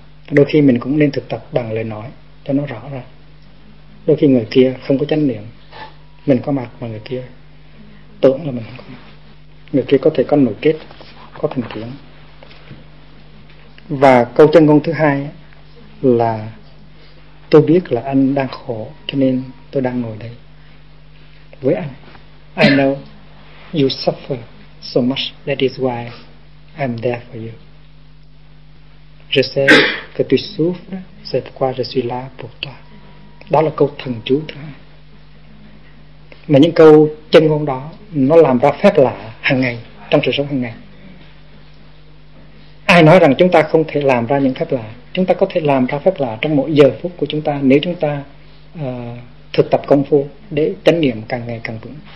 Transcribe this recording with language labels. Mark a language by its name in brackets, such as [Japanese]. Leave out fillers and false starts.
[Vietnamese] Đôi khi mình cũng nên thực tập bằng lời nói cho nó rõ ra. Đôi khi người kia không có chánh niệm, mình có mặt mà người kia tưởng là mình không có mặt. Người kia có thể có nội kết, có thành kiến. Và câu chân ngôn thứ hai là tôi biết là anh đang khổ cho nên tôi đang ngồi đây với anh. [English] I know you suffer so much, that is why I'm there for you. [French] Je sais que tu souffres, c'est pourquoi je suis là pour toi. [Vietnamese] Đó là câu thần chú thứ hai. Mà những câu chân ngôn đó nó làm ra phép lạ hàng ngày, trong sự sống hàng ngày. Ai nói rằng chúng ta không thể làm ra những phép lạ? Chúng ta có thể làm ra phép lạ trong mỗi giờ phút của chúng ta, nếu chúng ta thực tập công phu để chánh niệm càng ngày càng vững.